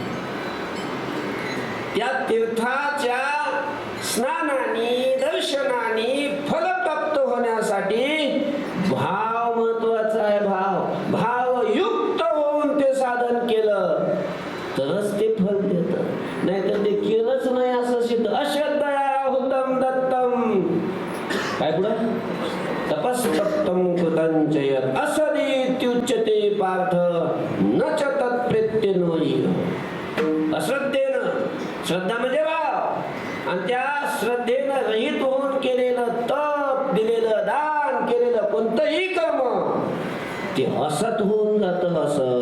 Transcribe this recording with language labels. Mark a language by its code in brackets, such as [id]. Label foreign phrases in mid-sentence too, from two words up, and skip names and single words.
[mr] त्या तीर्थाच्या स्नानाने, दर्शनाने फल प्राप्त होण्यासाठी भाव महत्वाचा आहे. भावयुक्त होऊन ते साधन केलं तरच ते फल देतं, नाहीतर ते केलंच नाही असं सिद्ध. [sa] अश्रद्धया हुतम दत्तम, [mr] काय पुढं? [sa] तपस्तप्तम कृतंचयत असदीत्युच्यते पार्थ न च तत्प्रेत्यन्वयी. [mr] अश्रद्धेनं, श्रद्धा म्हणजे भाव, आणि त्या श्रद्धेनं रहित होऊन केलेलं तप, दिलेलं दान, केलेलं कोणतंही कर्म ते असत होऊन जातं. असत.